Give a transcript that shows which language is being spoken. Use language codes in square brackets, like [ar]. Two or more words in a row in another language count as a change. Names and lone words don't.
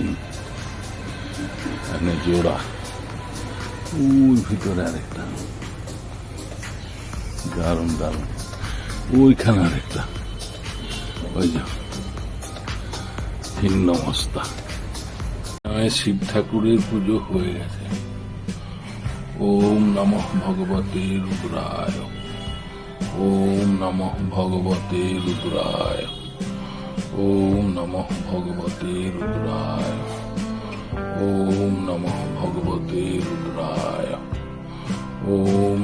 [bn] এখানে জোড়া, ওই ভিতরে আরেকটা, দারুণ দারুণ। ওইখানে আরেকটা, ওই যে ছিন্ন মস্তা। শিব ঠাকুরের পুজো হয়ে গেছে। [sa] ওম নমঃ ভগবতে রুদ্রায়, ওম নমঃ ভগবতে রুদ্রায়, ওম নমঃ ভগবতে রুদ্রায়, ওম নমঃ ভগবতে রুদ্রায়, ওম